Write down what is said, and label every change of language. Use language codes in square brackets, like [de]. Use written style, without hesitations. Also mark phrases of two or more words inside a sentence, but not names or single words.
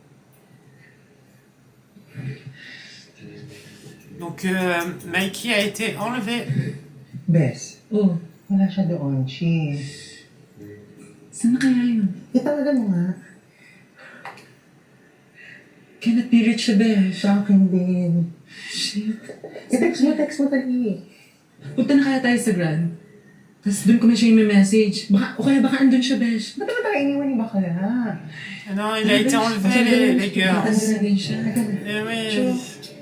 [fr] Donc, Mikey a été enlevé. [tl] Bes, Oh, wala siya doon. She. saan na kaya yun? Itawagan mo nga. [en] Cannot be reached [tl] siya, Besh. Sa akin din. Shit. I-text mo dali. Punta na kaya tayo sa Grand. Tapos doon ko na siya yung message. Baka, o kaya baka andun siya, Besh. Ba't naman tayo iniwan ni Bakla? [fr] Ah non, il a été enlevé, les girls. [tl] Andun na din siya. [fr] Eh oui.